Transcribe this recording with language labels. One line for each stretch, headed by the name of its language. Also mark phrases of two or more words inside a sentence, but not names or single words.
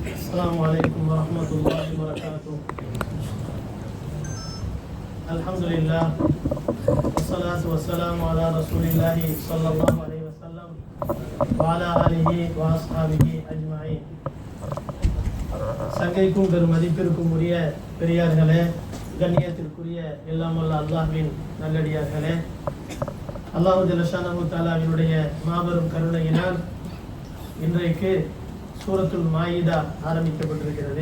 Arabic: السلام عليكم ورحمة الله وبركاته. الحمد لله والصلاة والسلام على رسول الله صلى الله عليه وسلم وعلى آله وأصحابه أجمعين.
Tamil: சங்கைக்கும் பெரும் மதிப்பிற்கும் உரிய பெரியார்களே, கண்ணியத்திற்குரிய எல்லாம் வல்ல அல்லாஹ்வின் நல்லடியார்களே,
Arabic: الله جل شأنه
Tamil: தஆலாவினுடைய மாபெரும் கருணையினால் இன்றைக்கு சூரத்துல் மாயிதா ஆரம்பிக்கப்பட்டிருக்கிறது.